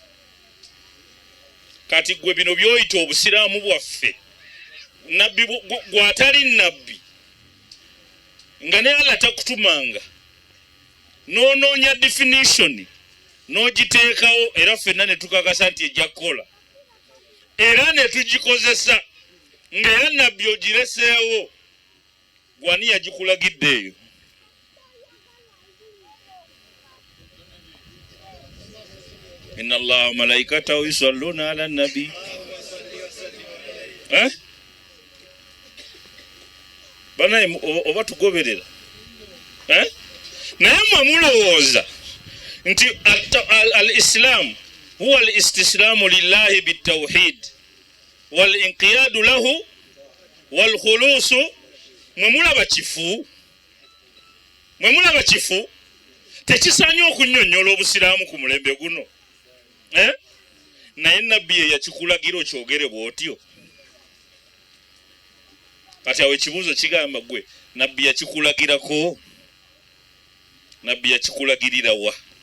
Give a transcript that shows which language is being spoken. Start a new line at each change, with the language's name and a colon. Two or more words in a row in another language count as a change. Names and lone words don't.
Ganda: Kati gwe bino byoyita obusiraamu bwaffe, nabbi gwatali nabbi nga ne Allah takutumanga n'onoonya definition n'ogiteekawo, era ffenna ne tukakasa nti ejja kukola, era ne tugikozesa ng'era nabbi ogireseewo, gwani yagikulagidde eyo?
Arabic: إن الله وملائكته يصلون على النبي.
Ganda: Banaye oba tugoberera? Naye mmwe mulowooza nti
Arabic: الإسلام هو الاستسلام لله بالتوحيد والانقياد له والخلوص
Ganda: mwemulaba kifu tekisanya okunnyonnyola obusiraamu ku mulembe guno naye nabbi ye yakikulagira okyogere bw'otyo kati awo ekibuuzo kigamba gwe nabbi yakikulagirako nabbi yakikulagirira wa